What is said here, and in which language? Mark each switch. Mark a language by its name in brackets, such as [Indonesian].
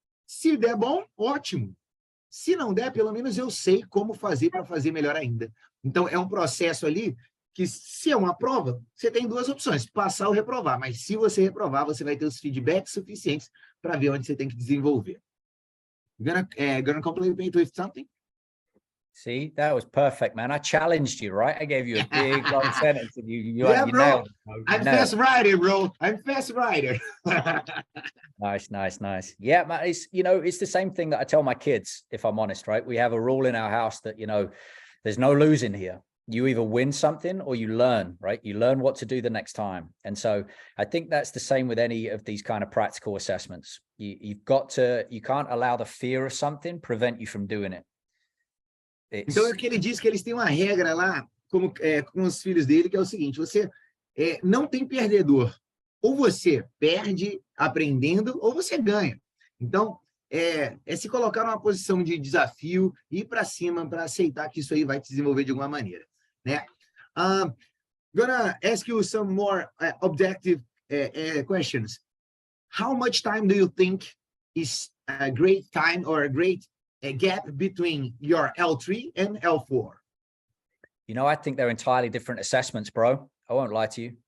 [Portuguese] Se der bom, ótimo. Se não der, pelo menos eu sei como fazer para fazer melhor ainda. Então, é um processo ali que, se é uma prova, você tem duas opções, passar ou reprovar. Mas se você reprovar, você vai ter os feedbacks suficientes para ver onde você tem que desenvolver. [English] Gonna compliment with something? See, that was perfect, man. I challenged you, right? I gave you a big long sentence and you bro. nailed it. I'm fast rider, bro. I'm fast rider. Nice. Yeah, man, it's, it's the same thing that I tell my kids, if I'm honest, right? We have a rule in our house that, there's no losing here. You either win something or you learn, right? You learn what to do the next time. And so I think that's the same with any of these kind of practical assessments. You can't allow the fear of something prevent you from doing it. [Portuguese] Então, é que ele diz que eles têm uma regra lá, com os filhos dele, que é o seguinte: você não tem perdedor. Ou você perde aprendendo, ou você ganha. Então, se colocar numa posição de desafio, ir para cima para aceitar que isso aí vai te desenvolver de alguma maneira, né? [English] Gonna ask you some more objective questions. How much time do you think is a great time or a great gap between your L3 and L4? I think they're entirely different assessments, bro. I won't lie to you.